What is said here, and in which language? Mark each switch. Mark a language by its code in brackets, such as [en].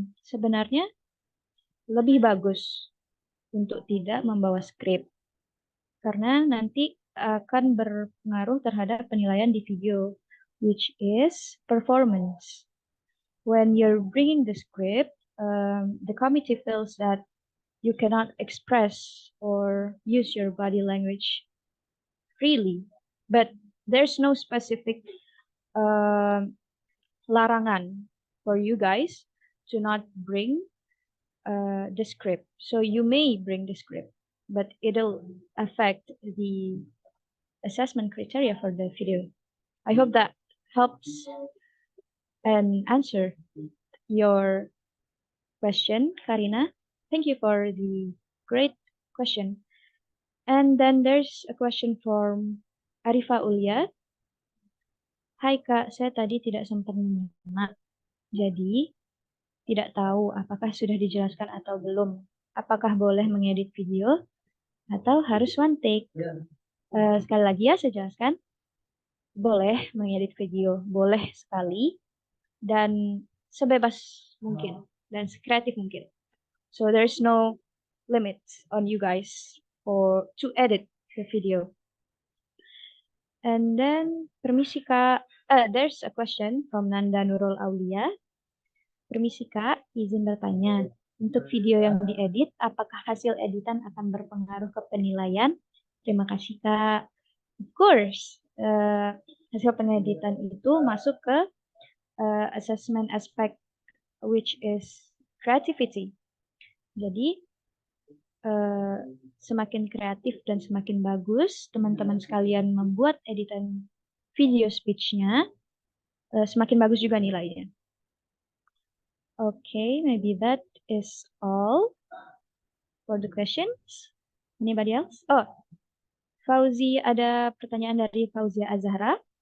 [id] Sebenarnya lebih bagus untuk tidak membawa skrip, karena nanti akan berpengaruh terhadap penilaian di video, [en] which is performance. when you're bringing the script, the committee feels that you cannot express or use your body language freely, but there's no specific [id] larangan [en] for you guys to not bring the script. So you may bring the script, but it'll affect the assessment criteria for the video. I hope that helps and answer your question, Karina. Thank you for the great question. And then there's a question from Arifa Ulia. [id] Hai Kak, saya tadi tidak sempat menyimak. Jadi, tidak tahu apakah sudah dijelaskan atau belum. Apakah boleh mengedit video atau harus [en] one take? [id] Sekali lagi ya, saya jelaskan. Boleh mengedit video, boleh sekali. Dan sebebas mungkin. Dan sekreatif mungkin. [en] So there's no limits on you guys for to edit the video. And then [id] permisi Kak, [en] there's a question from Nanda Nurul Aulia. [id] Permisi Kak, izin bertanya. Untuk video yang diedit, apakah hasil editan akan berpengaruh ke penilaian? Terima kasih Kak. [en] Of course, [id] hasil pengeditan itu masuk ke [en] assessment aspect which is creativity. [id] Jadi semakin kreatif dan semakin bagus teman-teman sekalian membuat editan video speech-nya, semakin bagus juga nilainya. [en] Okay, maybe that is all for the questions. Anybody else? [id] Oh, Fauzi, ada pertanyaan dari Fauzia Azhara.